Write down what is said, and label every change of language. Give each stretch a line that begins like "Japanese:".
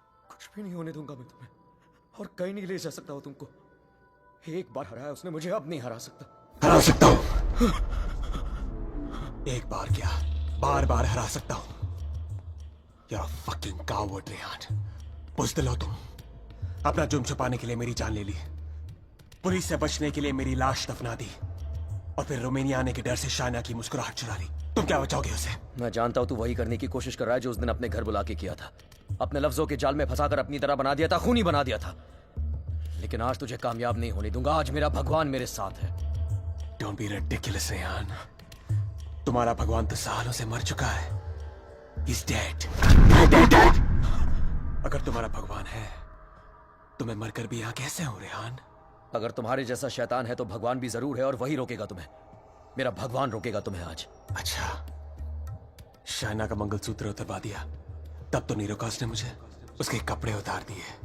Hindi: कुछ भी नहीं होने दूंगा मैं तुम्हें, और कहीं नहीं ले जा सकता हूं तुमको। एक बार हराया उसने मुझे, अब नहीं हरा सकता। हरा सकता हूं। एक बार क्या, बार बार हरा सकता हूं।
English: You're a fucking coward, Rehan.
Hindi: बुज़दिल हो तुम। अपना जुर्म छुपाने के लिए मेरी जान ले ली, पुलिस से बचने के लिए मेरी लाश दफना दी, और फिर रोमानिया आने के डर से शाइना की मुस्कुराहट चुरा ली। तुम क्या बचाओगे उसे? मैं जानता हूं तू वही करने की कोशिश कर रहा है जो उस दिन अपने घर बुला के किया था। अपने लफ्जों के जाल में फंसाकर अपनी तरह बना दिया था, खूनी बना दिया था। लेकिन आज तुझे कामयाब नहीं होने दूंगा। आज मेरा भगवान मेरे साथ है।
English: Don't be ridiculous, Rehan.
Hindi: तुम्हारा भगवान तो सालों से मर चुका है।
English: He's dead. Dead.
Hindi: अगर तुम्हारा भगवान है तो मैं मरकर भी यहाँ कैसे हूँ, रेहान? अगर तुम्हारे जैसा शैतान है तो भगवान भी जरूर है, और वही रोकेगा तुम्हें। मेरा भगवान रोकेगा तुम्हें आज। अच्छा, शाइना का मंगलसूत्र उतरवा दिया, तब तो नीरोकास ने मुझे उसके कपड़े उतार दिए।